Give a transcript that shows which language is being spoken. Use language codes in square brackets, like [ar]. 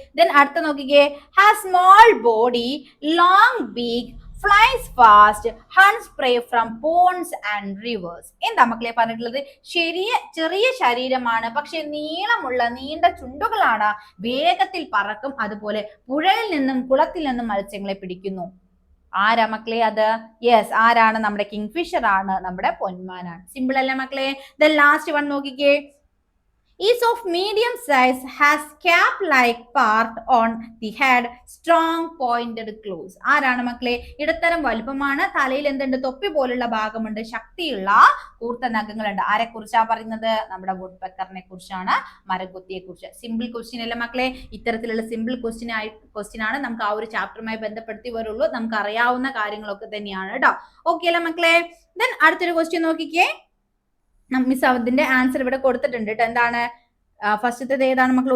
[en] then [ml] അടുത്ത നോക്കിക്കേ, [en] Has small body, long beak, flies fast, hunts prey from ponds and rivers. [ml] എന്താ മക്കളെ പറഞ്ഞിട്ടുള്ളത്? ചെറിയ ശരീരമാണ്, പക്ഷെ നീളമുള്ള നീണ്ട ചുണ്ടുകളാണ്, വേഗത്തിൽ പറക്കും, അതുപോലെ പുഴയിൽ നിന്നും കുളത്തിൽ നിന്നും മത്സ്യങ്ങളെ പിടിക്കുന്നു. ആരാ മക്കളെ അത്? യെസ്, ആരാണ്? നമ്മുടെ കിങ്ഫിഷർ ആണ്, നമ്മുടെ പൊന്മാനാണ്. സിമ്പിൾ അല്ലേ മക്കളെ? [en] then last one [ml] നോക്കിക്കേ, [en] is of medium size, has cap like part on the head, strong pointed claws. [ml] ആരാണ് മക്കളെ? ഇടത്തരം വലുപ്പമാണ്, തലയിൽ എന്തുണ്ട്? തൊപ്പി പോലുള്ള ഭാഗമുണ്ട്, ശക്തിയുള്ള കൂർത്ത നഖങ്ങളുണ്ട്. ആരെ കുറിച്ചാ പറയുന്നത്? നമ്മുടെ വുഡ് പെക്കറിനെ കുറിച്ചാണ്, മരംകൊത്തിയെ കുറിച്ച്. സിമ്പിൾ ക്വസ്റ്റ്യൻ അല്ലേ മക്കളെ? ഇത്തരത്തിലുള്ള സിമ്പിൾ ക്വസ്റ്റ്യൻ ആണ് നമുക്ക് ആ ഒരു ചാപ്റ്ററുമായി ബന്ധപ്പെടുത്തി വരുള്ളൂ. നമുക്ക് അറിയാവുന്ന കാര്യങ്ങളൊക്കെ തന്നെയാണ് കേട്ടോ. ഓക്കെ അല്ലേ മക്കളെ? ദെൻ അടുത്തൊരു ക്വസ്റ്റ്യൻ നോക്കിക്കേ. മിസ് അതിന്റെ ആൻസർ ഇവിടെ കൊടുത്തിട്ടുണ്ട് കേട്ടോ. എന്താണ്? ഫസ്റ്റത്തെ ഏതാണ് മക്കൾ?